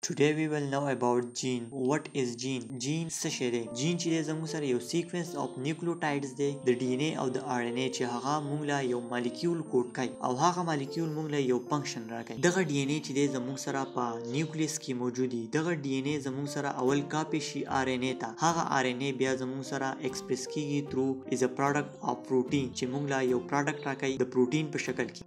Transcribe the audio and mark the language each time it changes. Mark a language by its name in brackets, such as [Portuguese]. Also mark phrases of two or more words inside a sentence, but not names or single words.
[English] Today we will know about gene. What is gene? Gene [Pashto] څه شی دی؟ جین چې دی زموږ سره یو [English] sequence of nucleotides [Pashto] دی د ډي ان اے او د آر ان اے چې هغه موږ له یو مالیکیول کوډ کوي او هغه مالیکیول موږ له یو فنکشن راکوي. دغه ډي ان اے چې دی زموږ سره په نیوکلیس کې موجود دی. دغه ډي ان اے زموږ سره اول کاپی شي آر ان اے ته. هغه آر ان اے بیا زموږ سره ایکسپریس کیږي [English] through as a product of protein [Pashto] چې موږ له یو پروډکټ راکوي د پروټین په شکل کې.